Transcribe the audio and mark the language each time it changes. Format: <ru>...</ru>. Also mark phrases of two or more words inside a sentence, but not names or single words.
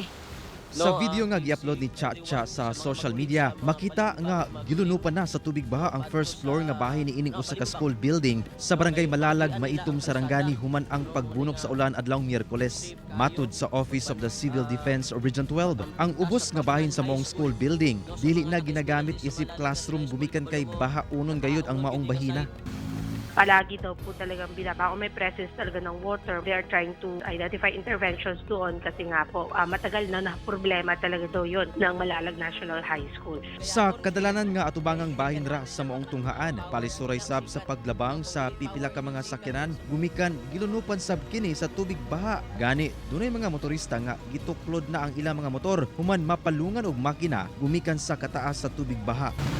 <ceb>Sa video nga gi-upload ni Chacha sa</ceb> <en>social media,</en> <ceb>makita nga gilunupan na sa tubig baha ang</ceb> <en>first floor</en> <ceb>nga bahay ni ining usa ka school building sa barangay Malalag, Maitom, Sarangani human ang pagbunok sa ulan adlawng Miyerkules. Matud sa Office of the Civil Defense of Region 12, ang ubos nga bahin sa maong school building dili na ginagamit isip classroom gumikan kay baha unon gayud ang maong bahina.</ceb> <tl>Palagi daw po talagang binabao, may presence talaga ng water.</tl> <en>They are trying to identify interventions</en> <tl>doon kasi nga po matagal na problema talaga daw yun ng Malalag National High School.</tl> <ceb>Sa kadalanan nga atubangang bahin ra sa maong tunghaan, palisuray sab sa paglabang sa pipila ka mga sakyanan, gumikan gilunupan sab kini sa tubig baha. Gani, dunay mga motorista nga gituklod na ang ilang mga motor human mapalungan og makina gumikan sa kataas sa tubig baha.</ceb>